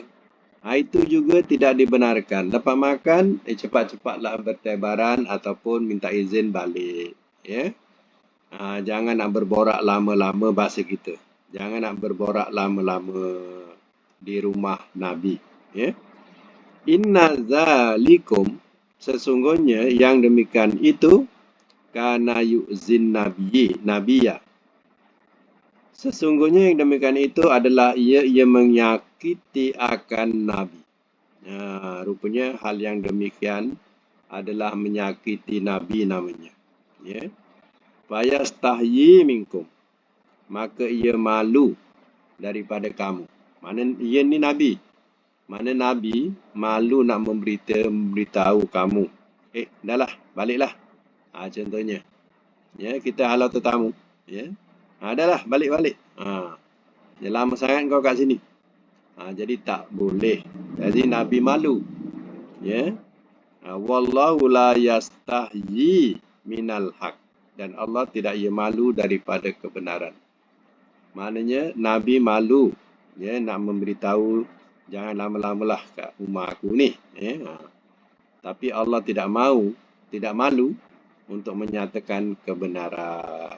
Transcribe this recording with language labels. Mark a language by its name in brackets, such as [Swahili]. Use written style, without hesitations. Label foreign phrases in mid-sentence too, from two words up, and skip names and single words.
[Malay] Itu juga tidak dibenarkan. Lepas makan, cepat-cepatlah bertebaran ataupun minta izin balik. Jangan nak berborak lama-lama bahasa kita. Jangan nak berborak lama-lama di rumah Nabi. [Arabic] إِنَّ ذَٰلِكُمْ, [Malay] sesungguhnya yang demikian itu, [Arabic] كَانَ يُؤْذِي النَّبِيَّ. [Malay] Sesungguhnya yang demikian itu adalah ia menyakiti akan Nabi. Rupanya hal yang demikian adalah menyakiti Nabi namanya. [Arabic] فَيَسْتَحْيِي مِنْكُمْ, [Malay] maka ia malu daripada kamu. Mana ia ni Nabi. Mana Nabi malu nak memberitahu kamu. Dah lah, baliklah. Contohnya. Kita halau tetamu. Dah lah, balik-balik. Lama sangat kau kat sini. Jadi tak boleh. Jadi Nabi malu. [Arabic] وَاللَّهُ لَا يَسْتَحْيِي مِنَ الْحَقِّ. [Malay] Dan Allah tidak malu daripada kebenaran. Maknanya Nabi malu nak memberitahu jangan lama-lama lah kat rumah aku ni. Tapi Allah tidak malu untuk menyatakan kebenaran.